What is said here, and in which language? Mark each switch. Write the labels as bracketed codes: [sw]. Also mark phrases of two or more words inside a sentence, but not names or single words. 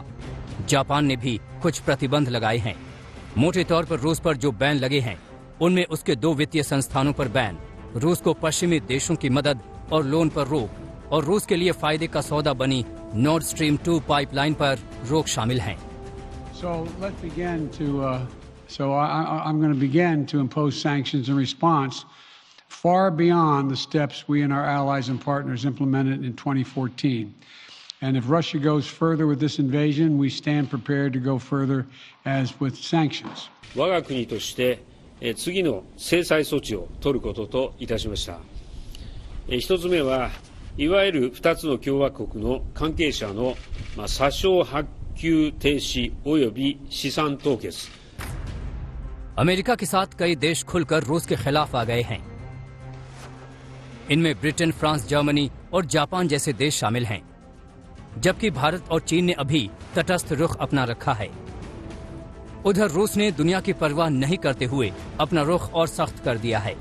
[hi] जापान ने भी कुछ प्रतिबंध लगाए हैं। मोटे तौर पर रूस पर जो बैन लगे हैं उनमें उसके दो वित्तीय संस्थानों पर बैन, रूस को पश्चिमी देशों की मदद और लोन पर रोक और रूस के लिए फायदे का सौदा बनी नॉर्ड स्ट्रीम 2 पाइपलाइन पर रोक शामिल हैं। [en] So I'm going to begin to impose sanctions in response far beyond the steps we and our allies and partners implemented in 2014. And if Russia goes further with this invasion, we stand prepared to go further as with sanctions. [ja] 我が国として次の制裁措置を取ることといたしました。一つ目はいわゆる2つの共和国の関係者の殺傷発給停止及び資産凍結。 [hi] अमेरिका के साथ कई देश खुलकर रूस के खिलाफ आ गए हैं। इनमें ब्रिटेन, फ्रांस, जर्मनी और जापान जैसे देश शामिल हैं, जबकि भारत और चीन ने अभी तटस्थ रुख अपना रखा है। उधर रूस ने दुनिया की परवाह नहीं करते हुए अपना रुख और सख्त कर दिया है।